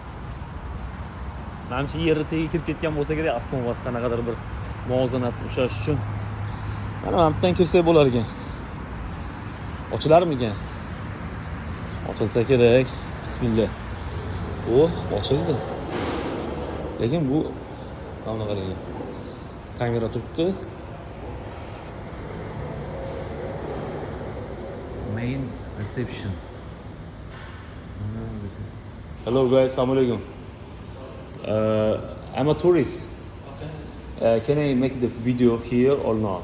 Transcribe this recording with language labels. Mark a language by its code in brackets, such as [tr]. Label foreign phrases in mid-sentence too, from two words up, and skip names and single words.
[uz] Menimcha yerga tegiga kirib ketgan bo'lsa kerak, osnovasi qanaqadir bir muvozanat ushlash uchun. Mana bundan kirsak bo'lar ekan. Ochilarmikan? Ochilsa kerak. Bismillah. Ochildi. Lekin bu mana qarang. Kamera turibdi. [en] Main reception. Hello guys, [ar] assalamu alaikum. [en] I'm a tourist. Can I make the video here or not?